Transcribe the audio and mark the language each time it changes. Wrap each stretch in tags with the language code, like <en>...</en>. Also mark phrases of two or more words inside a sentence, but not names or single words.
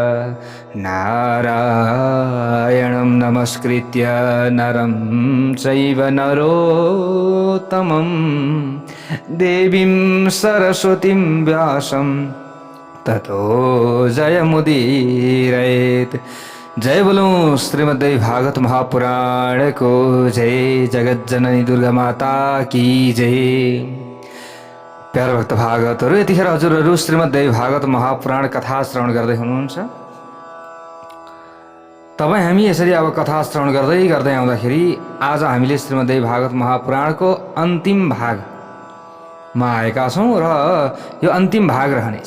<sa>नारायणं नमस्कृत्य नरं चैव नरोत्तमं। देवीं सरस्वतीं व्यासं ततो जयमुदीरयेत्।</sa> <hi>जय बोलो श्रीमद्देवी भागवत महापुराण को जय। जगत जननी दुर्गा माता की जय।</hi> <ne>प्यारो भक्त भागवतहरु, यतिखेर हजुरहरु श्रीमद्देवी भागवत महापुराण कथा श्रवण गर्दै हुनुहुन्छ। तपाईँ हामी यसरी अब कथा श्रवण गर्दै गर्दै आउँदाखेरि आज हामीले श्रीमद्देवी भागवत महापुराणको अन्तिम भागमा आएका छौँ र यो अन्तिम भाग रहनेछ।</ne>